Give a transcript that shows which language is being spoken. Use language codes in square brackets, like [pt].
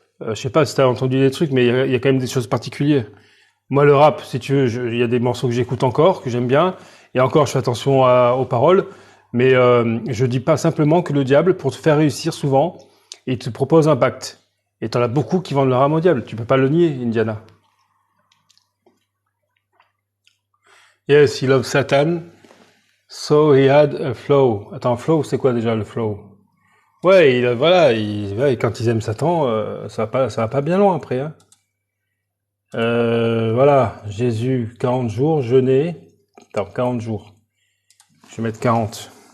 [fr] Je sais pas si t'as entendu des trucs, mais il y a quand même des choses particulières. Moi, le rap, si tu veux, il y a des morceaux que j'écoute encore, que j'aime bien, et encore, je fais attention aux paroles, mais je dis pas simplement que le diable, pour te faire réussir souvent, il te propose un pacte. Et t'en as beaucoup qui vendent leur âme au diable. Tu peux pas le nier, Indiana. [en] Yes, he loves Satan, so he had a flow. [fr] Attends, flow, c'est quoi déjà le flow? Ouais, ouais, quand ils aiment Satan, ça va pas bien loin après, hein. Voilà, Jésus, 40 jours, jeûner. Attends, 40 jours. Je vais mettre 40.